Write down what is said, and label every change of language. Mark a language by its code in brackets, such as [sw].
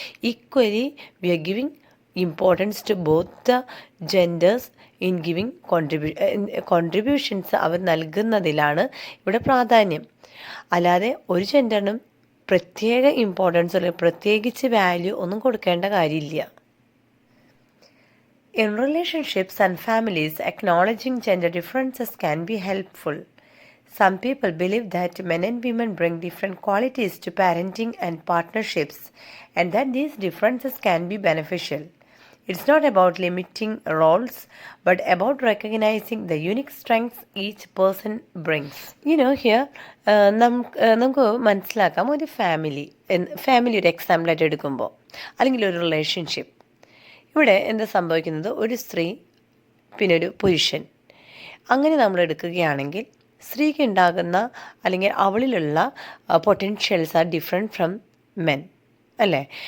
[en] equally we are giving importance to both the genders in giving contributions [ml] അവർ നൽകുന്നതിലാണ് ഇവിടെ പ്രാധാന്യം. അല്ലാതെ ഒരു ജെൻഡറിനും പ്രത്യേക ഇമ്പോർട്ടൻസ് അല്ലെങ്കിൽ പ്രത്യേകിച്ച് വാല്യൂ ഒന്നും കൊടുക്കേണ്ട കാര്യമില്ല. [en] In relationships and families, acknowledging gender differences can be helpful. Some people believe that men and women bring different qualities to parenting and partnerships, and that these differences can be beneficial. It's not about limiting roles, but about recognizing the unique strengths each person brings. [ml] Here, നമുക്ക് മനസ്സിലാക്കാം, ഒരു family ഒരു എക്സാമ്പിളായിട്ട് എടുക്കുമ്പോൾ, അല്ലെങ്കിൽ ഒരു relationship. ഇവിടെ എന്താ സംഭവിക്കുന്നത്? ഒരു സ്ത്രീ പിന്നെ ഒരു പുരുഷൻ. അങ്ങനെ നമ്മൾ എടുക്കുകയാണെങ്കിൽ സ്ത്രീക്ക് ഉണ്ടാകുന്ന അല്ലെങ്കിൽ അവളിലുള്ള [en] potentials are different from men, [ml] അല്ലേ?